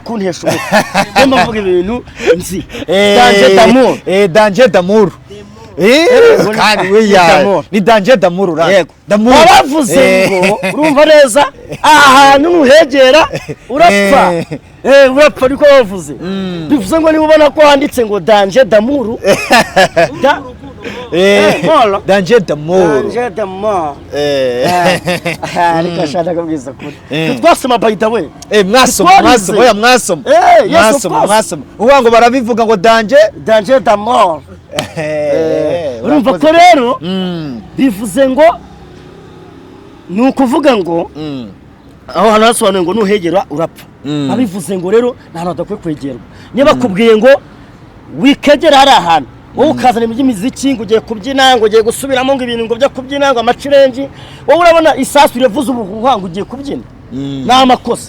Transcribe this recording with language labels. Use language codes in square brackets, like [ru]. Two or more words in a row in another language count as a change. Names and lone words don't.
[rw] kuntesha umutwe mvuga ibintu nzi [fr] danger d'amour [rw] kandi we ya ni [fr] danger d'amour [rw] ura yego bavuze ngo urumva neza ahantu nuhegera urapfa urapfa ariko bavuze bivuze ngo niba ubona ko handitse ngo [fr] danger d'amour danger d'amour [rw] ariko ashaka kubwiza kuri twasoma [en] by the way [rw] mwasoma uvuga ngo barabivuga ngo danger d'amour urumva ko rero bivuze ngo ni ukuvuga ngo aho hantu hasobanuye ngo nuhegera urapfa abivuze ngo rero nta hantu hadakwiye kwegerwa niba bakubwiye ngo wikegera hari ahantu wowe ukazana iby'imiziki ngo ugiye kubyina ngo ugiye gusubiramo ngo ibintu ngo byo kubyina ngo amacirengi wowe urabona isasu rivuze ubuhuha ngo ugiye kubyina ni amakosa